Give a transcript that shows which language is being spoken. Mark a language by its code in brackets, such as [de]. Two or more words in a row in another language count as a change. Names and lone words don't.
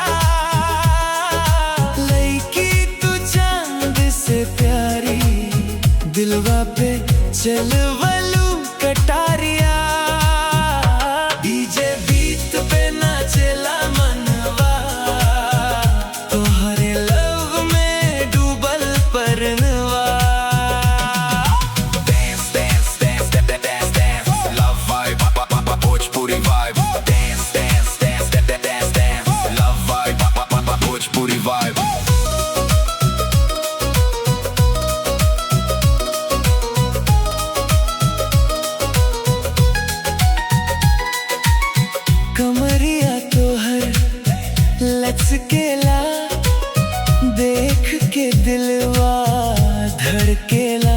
[bho] लईकी तू चांद से प्यारी, दिलवा पे चलवलू कटारिया। [en] DJ beat [bho] पे नाचेला मनवा, तोहरे लव में डूबल परनवा। [en] Dance, dance, dance, dance, dance, dance. Love vibe, Bhojpuri vibe. Dance, dance, dance, dance, dance, dance. Love vibe, Bhojpuri vibe. [bho] कमरिया तोहर लचकेला, देख के दिलवा धड़केला।